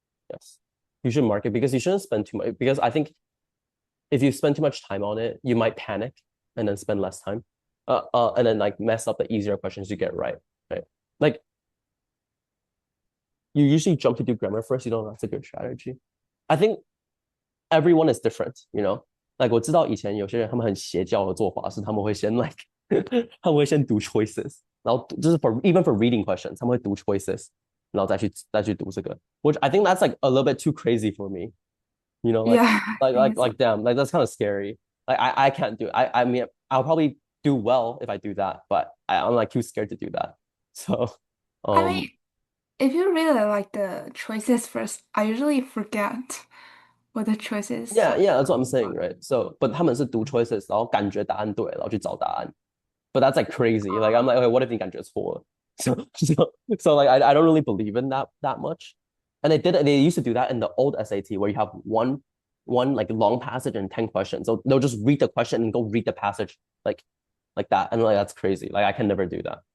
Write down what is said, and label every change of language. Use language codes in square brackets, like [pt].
[en] Yes, you should mark it because you shouldn't spend too much. Because I think if you spend too much time on it, you might panic and then spend less time, and then like mess up the easier questions you get right. Like you usually jump to do grammar first. You know that's a good strategy. I think everyone is different. [zh] Like 我知道以前有些人他们很邪教的做法是他们会先他们会先读 choices， 然后就是 [en] even for reading questions [zh] 他们会读 choices。然后再去读这个 [en] which I think that's like a little bit too crazy for me, like, Yeah, like damn, like that's kind of scary. Like I can't do it. I mean I'll probably do well if I do that, but I'm like too scared to do that. So I mean, if you really like the choices first, I usually forget what the choices. yeah, that's what I'm saying, right? [zh] So but 他们是读 choices 然后感觉答案对然后去找答案 [en] but that's like crazy. Like I'm like, okay, what if [zh] 你感觉错了? [en] So like I don't really believe in that much. And they used to do that in the old SAT where you have one like long passage and 10 questions. So they'll just read the question and go read the passage like that. And like that's crazy. Like I can never do that.